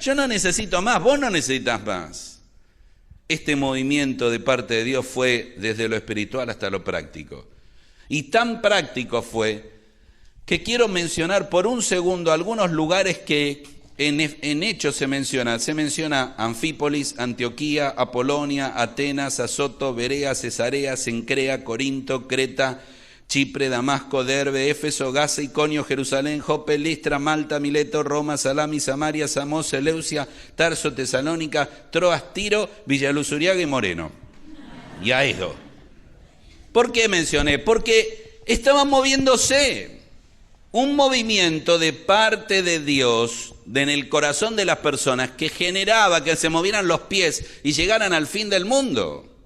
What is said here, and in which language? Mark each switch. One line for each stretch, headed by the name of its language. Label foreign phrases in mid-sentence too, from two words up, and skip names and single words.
Spanish: Yo no necesito más, vos no necesitas más. Este movimiento de parte de Dios fue desde lo espiritual hasta lo práctico. Y tan práctico fue que quiero mencionar por un segundo algunos lugares que en Hechos se menciona. Se menciona Anfípolis, Antioquía, Apolonia, Atenas, Azoto, Berea, Cesarea, Cencrea, Corinto, Creta, Chipre, Damasco, Derbe, Éfeso, Gaza, Iconio, Jerusalén, Jope, Listra, Malta, Mileto, Roma, Salami, Samaria, Samos, Seleucia, Tarso, Tesalónica, Troas, Tiro, Villaluz, Uriaga y Moreno. Y Aedo. ¿Por qué mencioné? Porque estaban moviéndose. Un movimiento de parte de Dios en el corazón de las personas que generaba que se movieran los pies y llegaran al fin del mundo.